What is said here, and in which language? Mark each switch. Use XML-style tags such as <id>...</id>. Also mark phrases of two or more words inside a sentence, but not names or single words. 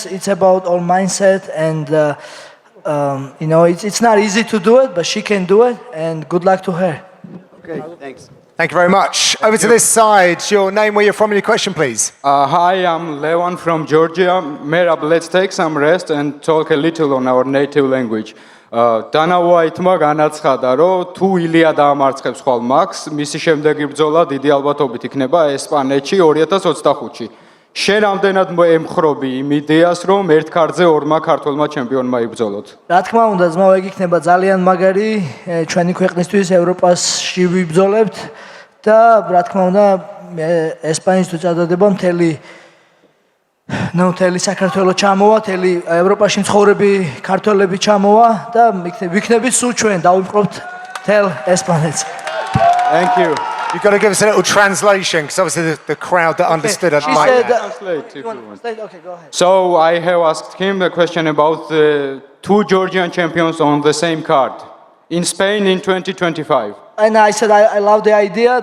<en>It's about all mindset, and you know, it's not easy to do it, but she can do it, and good luck to her. Okay, thanks. Thank you very much. Over to this side, your name, where you're from, and your question, please. Hi, I'm Levan from Georgia. Merab, let's take some rest and talk a little on our native language.</en> <ka>დანაუაითმა განაცხადა, რომ თუ ილია დაამარცხებს ხვალ მაქს, მისი შემდეგი ბრძოლა დიდი ალბათობით იქნება ესპანეთში 2025-ში. შენ ამდენად ემხრობი იმ იდეას, რომ ერთ ქარtზე ორმა ქართველმა ჩემპიონმა იბრძოლოთ. რა თქმა უნდა, ძმაო, ეგ იქნება ძალიან მაგარი ჩვენი ქვეყნისთვის ევროპაში ვიბრძოლებთ და რა თქმა უნდა, ესპანეთში თუ წადდება მთელი მთელი საქართველო ჩამოვა, მთელი ევროპაში მცხოვრები ქართველები ჩამოვა და ვიქნებით სულ ჩვენ დავიმყრობთ მთელ ესპანეთს.</ka> <en>Thank you. You've got to give us a little translation, because obviously the crowd that understood it might. Translate if you want. Okay, go ahead. So I have asked him a question about the two Georgian champions on the same card in Spain in 2025. And I said I love the idea.</en>